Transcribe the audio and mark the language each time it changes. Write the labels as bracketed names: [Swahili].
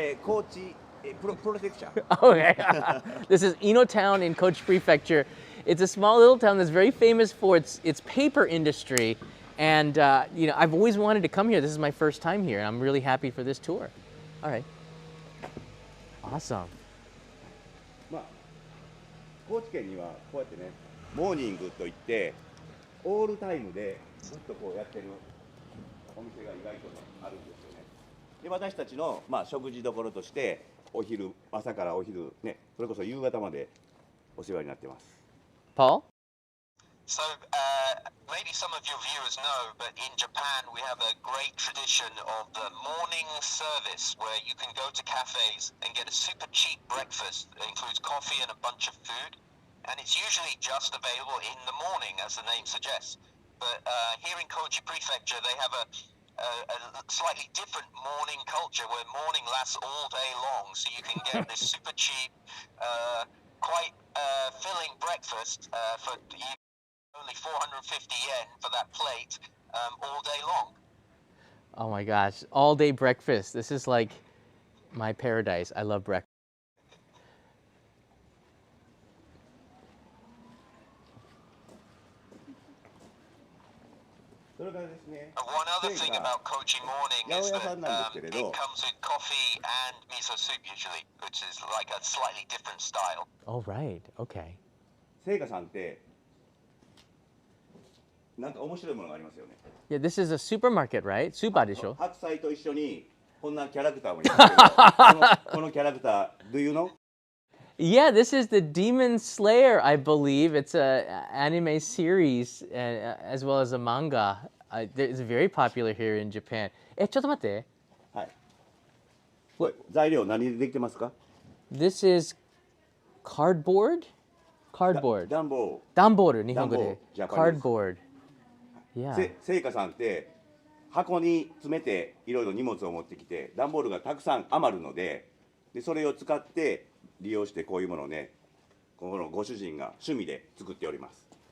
[English] Kochi prefecture. Okay. This is Ino Town in Kochi Prefecture. It's a small little town that's very famous for its paper industry. And, you know, I've always wanted to come here. This is my first time here, and I'm really happy for this tour. All right. Awesome. [Japanese] まあ、高知県にはこうやってね、モーニングといってオールタイムでずっとこうやってるお店が意外とねあるんですよね。で、私たちのまあ食事どころとしてお昼、朝からお昼ね、それこそ夕方までお世話になってます。 [English] Paul? So maybe some of your viewers know, but in Japan we have a great tradition of the morning service where you can go to cafes and get a super cheap breakfast that includes coffee and a bunch of food. And it's usually just available in the morning, as the name suggests. But here in Kochi Prefecture, they have a slightly different morning culture where morning lasts all day long. So you can get this super cheap, quite filling breakfast for only 450 yen for that plate all day long. Oh my gosh, all day breakfast. This is like my paradise. I love breakfast. One other thing about Kochi morning is that it comes with coffee and miso soup usually, which is like a slightly different style. Oh, right. Okay. [Japanese] 聖華さんってなんか面白いものがありますよね。 [English] Yeah, this is a supermarket, right? [Japanese] スーパーでしょ？白菜と一緒にこんなキャラクターもいますけど、このキャラクター、 [English] do you know? Yeah, this is the Demon Slayer, I believe. It's an anime series as well as a manga. It's very popular here in Japan. [Japanese] ちょっと待って。はい。これ材料何でできてますか？ [English] This is cardboard? Cardboard. [Japanese] 段ボール。段ボール、日本語で。 [English] ジャパニーズ。 Cardboard. Yeah. [Japanese] 聖華さんって箱に詰めていろいろ荷物を持ってきて、段ボールがたくさん余るので、それを使って利用してこういうものをね、このご主人が趣味で作っております。